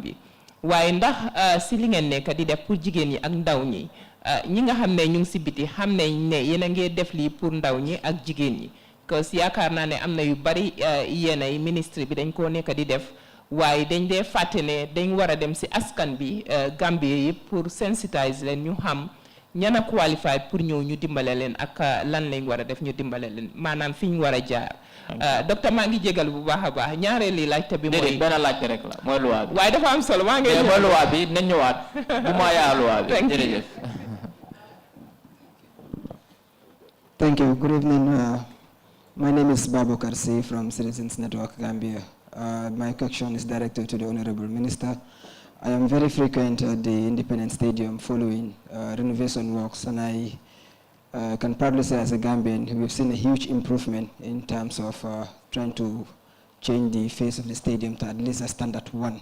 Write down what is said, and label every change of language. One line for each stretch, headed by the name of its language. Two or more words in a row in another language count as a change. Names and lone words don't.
Wolof: bi waaye ndax si li ngeen nekk di def pour jigéen ñi ak ndaw ñi ñi nga xam ne ñu ngi si biti xam nañ ne yéen a ngi def lii pour ndaw ñi ak jigéen ñi
French: parce que
Wolof: yaakaar naa ne am na yu bari yéen ay ministre bi dañ koo nekk di def waaye dañ dee fàtte ne dañ war a dem si askan bi Gambie yi
French: pour sensitiser
Wolof: leen ñu xam ñan a qualified pour ñëw ñu dimbale leen ak lan lañ war a def ñu dimbale leen maanaam fi ñu war a jaar docteur maa ngi jégal bu baax a baax ñaareeli laajte bi mooy benn laajte rek la mooy loi bi waaye dafa am solo maa ngi mooy loi bi nañ ñëwaat bu ma yaa loi bi jërëjëf
English: Thank you. Good evening. My name is Bakary Badjie from Citizens Network Gambia. My question is directed to the Honorable Minister. I am very frequent at the Independence Stadium following renovation works, and I can proudly say as a Gambian, we've seen a huge improvement in terms of trying to change the face of the stadium to at least a standard one.